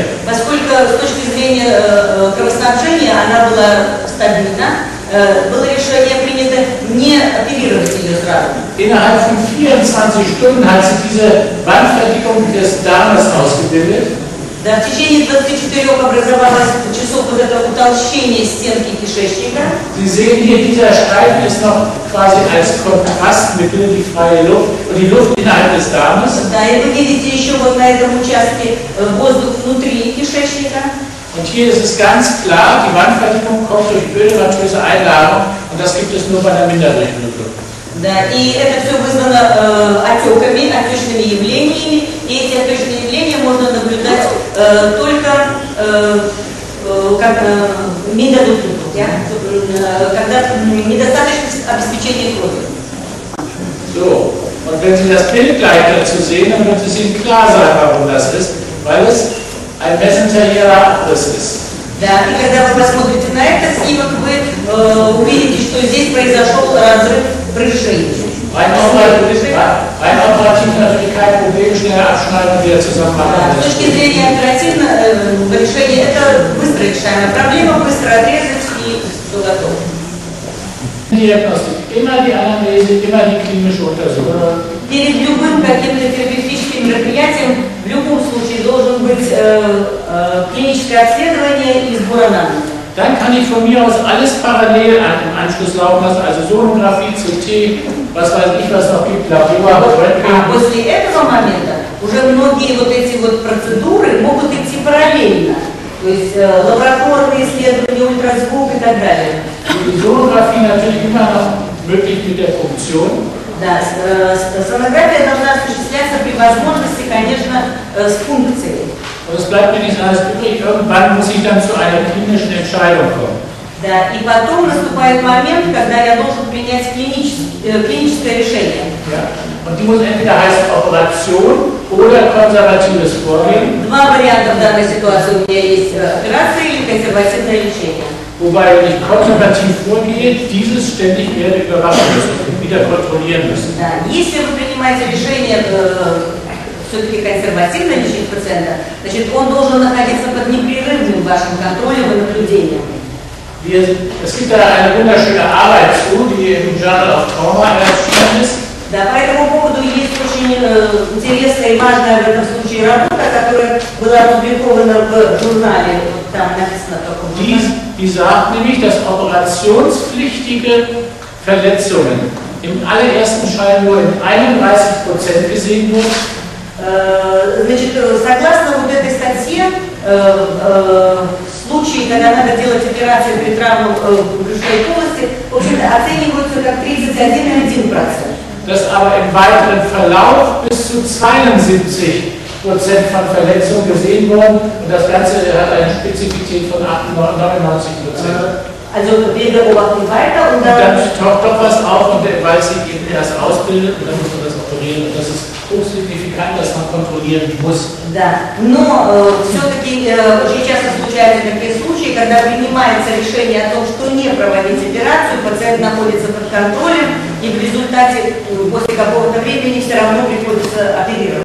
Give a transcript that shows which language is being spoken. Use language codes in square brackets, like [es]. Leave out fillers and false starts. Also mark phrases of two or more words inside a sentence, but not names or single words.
[ru] Поскольку с точки зрения кровоснабжения она была стабильна, было решение принято не оперировать ее сразу. [de] Innerhalb von 24 Stunden hat sie diese Wandverdickung des Darmes ausgebildet. [ru] Да, в течение 24 часов вот это утолщение стенки кишечника. [de] Sie sehen hier, dieser Streifen ist noch quasi als Kontrastmittel die freie Luft und die Luft innerhalb des Darmes. [ru] Да, и вы видите еще вот на этом участке воздух внутри кишечника. [de] Und hier ist es ganz klar, die Wandverdickung kommt durch ödematöse Einlagerung und das gibt es nur bei einer Minderdurchblutung. [ru] Да, и это все вызвано отеками, отечными явлениями, и эти отечные явления можно наблюдать только как Minderdurchblutung, когда недостаточно обеспечения крови. [de] So, und wenn Sie das Bild gleich dazu sehen, dann wird es Ihnen klar sein, warum das ist, weil es ein mesenterieller Abriss ist. [ru] Да, и когда вы посмотрите на этот снимок, вы увидите, что здесь произошел разрыв брюшей. [de] Rein operativ natürlich kein Problem, schnell abschneiden und wieder zusammenmachen. [ru] С точки зрения оперативного решения, это быстро решаемая проблема, быстро отрезать и все готово. [de] Diagnostik, immer die Anamnese, immer die klinische Untersuchung. [ru] Перед любым каким-то терапевтическим мероприятием в любом случае должен быть клиническое обследование и сбор анамнеза. [de] Dann kann ich von mir aus alles parallel im Anschluss laufen lassen, also Sonographie, CT, was weiß ich, was noch gibt, Labor, Röntgen. [ru] После этого момента уже многие вот эти вот процедуры могут идти параллельно. То есть лабораторные исследования, ультразвук и так далее. [de] Die Sonographie natürlich immer noch möglich mit der Funktion. [ru] Да, сонография должна осуществляться при возможности, конечно, с функцией. [de] Und es bleibt mir nichts anderes übrig, irgendwann muss ich dann zu einer klinischen Entscheidung kommen. [ru] Да, и потом наступает момент, когда я должен принять клиническое решение. [de] Ja. Und die muss entweder heißen Operation oder konservatives Vorgehen. [ru] Два варианта в данной ситуации. У меня есть операция или консервативное лечение. [de] Wobei, wenn ich konservativ vorgehe, dieses ständig werde überwachen müssen und wieder kontrollieren müssen. [ru] Да, если вы принимаете решение все-таки консервативно лечить пациента, значит, он должен находиться под непрерывным вашим контролем и наблюдением. [de] Es gibt da eine wunderschöne Arbeit zu, die im Journal of Trauma erschienen ist. [ru] Да, по этому поводу есть очень интересная и важная в этом случае работа, которая была опубликована в журнале, вот там написано в каком журнале. [de] Die sagt nämlich, dass operationspflichtige Verletzungen im allerersten Schein nur in 31% gesehen wurden. [ru] Значит, согласно вот этой статье, случаи, когда надо делать операцию при травмах брюшной полости, в общем-то, оцениваются как 31,1%. [de] Dass aber im weiteren Verlauf bis zu 72% von Verletzungen gesehen wurden und das Ganze hat eine Spezifität von 99%. Also wir beobachten weiter und dann taucht doch was auf, und weil sie eben erst ausbildet und dann muss man das operieren und das ist hochsignifikant, dass man kontrollieren muss. [ru] Да, но все-таки очень часто случаются такие случаи, когда принимается решение о том, что не проводить операцию, пациент находится под контролем и в результате после какого-то времени все равно приходится оперировать.